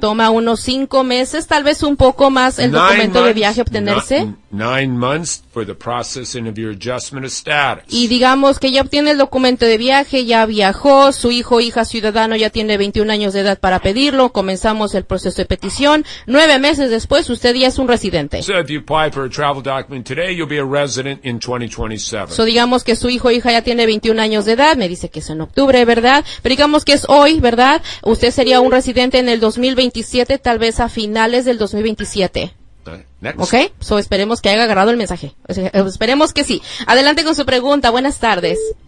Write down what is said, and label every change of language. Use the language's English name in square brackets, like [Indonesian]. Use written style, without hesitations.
[Spanish] Toma unos 5 meses, tal vez un poco más, el documento de viaje obtenerse. [English] Nine months for the processing of your adjustment of status. [Spanish] Y digamos que ya obtiene el documento de viaje, ya viajó, su hijo o hija ciudadano ya tiene 21 años de edad para pedirlo, comenzamos el proceso de petición. 9 meses después, usted ya es un residente. [English] So if you apply for a travel document today, you'll be a resident in 2027. [Spanish] So digamos que su hijo o hija ya tiene 21 años de edad, me dice que es en octubre, ¿verdad? Pero digamos que es hoy, ¿verdad? Usted sería un residente en el 2027, tal vez a finales del 2027. [English] Next. [Spanish] Okay, so esperemos que haya agarrado el mensaje. Esperemos que sí. Adelante con su pregunta. Buenas tardes.